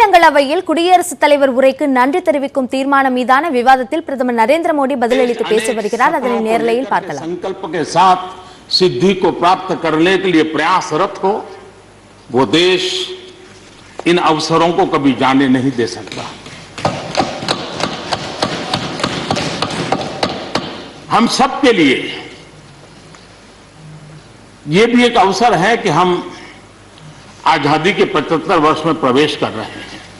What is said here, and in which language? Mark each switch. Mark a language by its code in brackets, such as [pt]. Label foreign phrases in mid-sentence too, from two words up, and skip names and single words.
[ta] மக்களவையில் குடியரசுத் தலைவர் உரைக்கு நன்றி தெரிவிக்கும் தீர்மானம் மீதான விவாதத்தில் பிரதமர் நரேந்திர மோடி பதிலளித்து பேசி வருகிறார். அதனை நேரலையில் பார்க்கலாம். [hi] संकल्प के साथ सिद्धि को प्राप्त करने के लिए प्रयासरत हो, वो देश इन अवसरों को कभी जाने नहीं दे सकता। हम सबके लिए ये भी एक अवसर है कि हम आजादी के 75 वर्ष में प्रवेश कर रहे हैं।